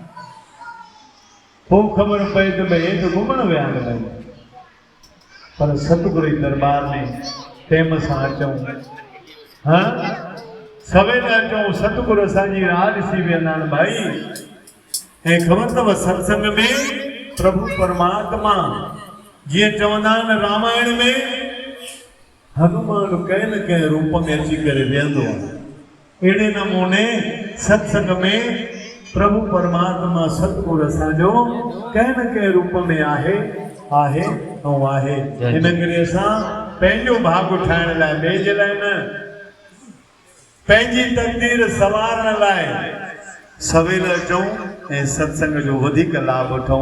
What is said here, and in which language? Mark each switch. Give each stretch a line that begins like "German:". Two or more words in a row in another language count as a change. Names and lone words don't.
Sindhi: पोइ ख़बर पए त भई हेठि घुमणु विया आहिनि पर सतगुरु जी दरबार में टाइम सां अचूं हां सवेल अचूं। सतगुरु असांजी राज सी वेंदा आहिनि भाई। ऐं ख़बर अथव सत्संग में प्रभु परमात्मा जीअं चवंदा आहिनि रामायण में हनुमान कंहिं न कंहिं रूप में अची करे वेंदो आहे। अहिड़े नमूने सत्संग में प्रभु परमात्मा सतगुरु असांजो कंहिं न कंहिं रूप में आहे ऐं आहे। इन करे असां पंहिंजो भाग ठाहिण लाइ ॿिए जे लाइ न पंहिंजी तकदीर सवारण लाइ सवेल अचूं ऐं सत्संग जो वधीक लाभ वठूं।